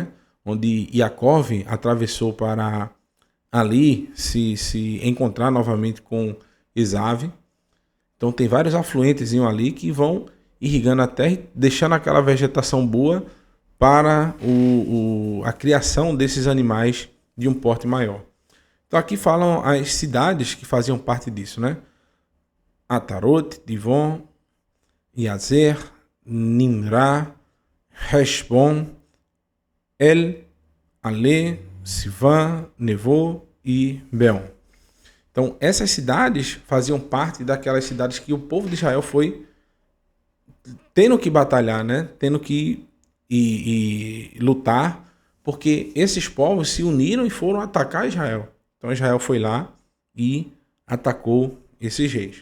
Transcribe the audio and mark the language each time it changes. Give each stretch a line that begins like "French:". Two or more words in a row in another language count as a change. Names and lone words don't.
Portuguese: Onde Yaakov atravessou para ali se encontrar novamente com Esav. Então tem vários afluentes ali que vão irrigando a terra e deixando aquela vegetação boa para a criação desses animais de um porte maior. Então aqui falam as cidades que faziam parte disso, né? Atarot, Divon, Yazer, Nimrá, Heshbon, El, Ale, Sivan, Nevô e Beon. Então essas cidades faziam parte daquelas cidades que o povo de Israel foi tendo que batalhar, né? Tendo que lutar, porque esses povos se uniram e foram atacar Israel. Então Israel foi lá e atacou esses reis.